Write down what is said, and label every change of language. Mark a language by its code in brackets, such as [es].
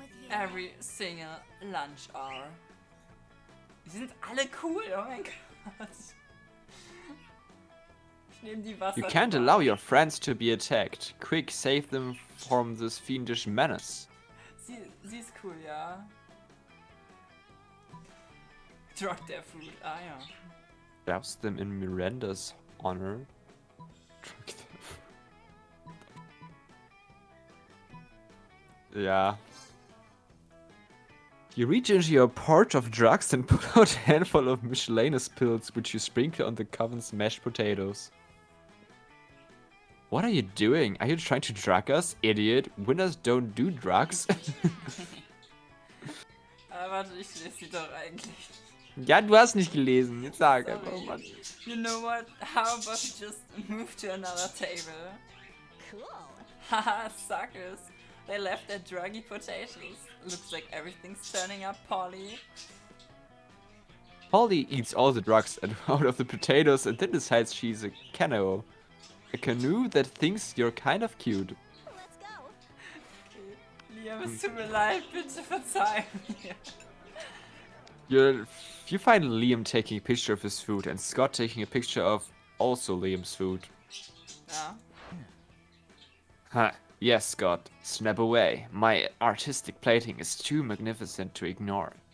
[en] Every single lunch hour. [de] Die sind alle cool, oh mein Gott. Ich nehme die Wasser. [en] You can't allow your friends to be attacked. Quick, save them from this fiendish menace. [de] Sie ist cool, ja. [en] Drug their food, [de] ah ja. [en] Douse them in Miranda's honor. Drug them. [de] Ja. [en] You reach into your pouch of drugs and pull out a handful of miscellaneous pills, which you sprinkle on the coven's mashed potatoes. What are you doing? Are you trying to drug us, idiot? Winners don't do drugs. [de] Warte, ich lese sie doch eigentlich. Ja, du hast nicht gelesen. Jetzt sag Sorry. einfach, Mann. [en] You know what? How about you just move to another table? Cool. Haha, suckers. They left their druggy potatoes. Looks like everything's turning up, Polly. Polly eats all the drugs out of the potatoes and then decides she's a canoe. A canoe that thinks you're kind of cute. Let's go. Okay. [de] Liam, es tut mir leid, bitte verzeih mir. [en] You find Liam taking a picture of his food and Scott taking a picture of also Liam's food. [de] Ja. [en] Huh. Yes, Scott. Snap away. My artistic plating is too magnificent to ignore.